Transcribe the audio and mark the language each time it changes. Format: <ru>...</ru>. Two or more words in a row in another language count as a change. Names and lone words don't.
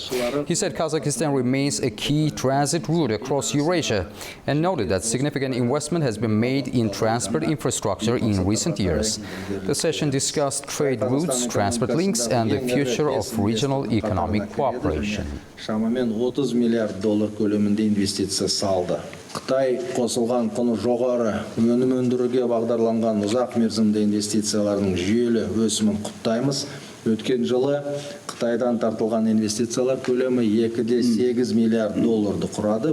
<en>He said Kazakhstan remains a key transit route across Eurasia and noted that significant investment has been made in transport infrastructure in recent years. The session discussed trade routes, transport links and the future of regional economic cooperation.</en> <kk>Шамамен $30 миллиард көлемінде инвестиция салды. Қытай қосылған құны жоғары өнім өндіруге бағдарланған ұзақ мерзімді инвестициялардың жүйелі өсімін құптаймыз. Өткен жылы Қытайдан тартылған инвестициялар көлемі $2,8 миллиард құрады.</kk>